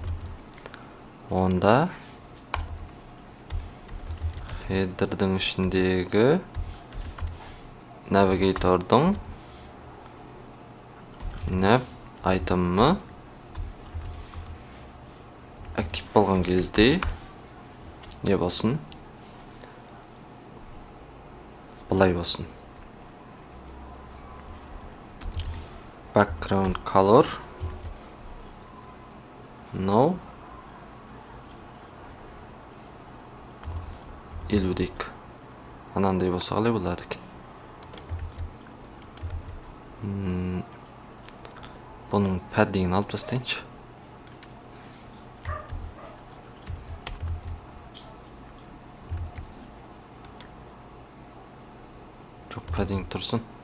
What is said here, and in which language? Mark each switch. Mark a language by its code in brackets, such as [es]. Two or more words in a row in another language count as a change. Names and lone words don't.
[kk] Онда хедердің ішіндегі навигатордың [en] nav item- [kk] ы актив болған кезде не болсын? Бұлай болсын. [en] Background color no [kk] елу дейік. Анандай болса қалай болады екен? Бұның пәддігін алып тастайыншы. Жоқ, пәддігін тұрсын.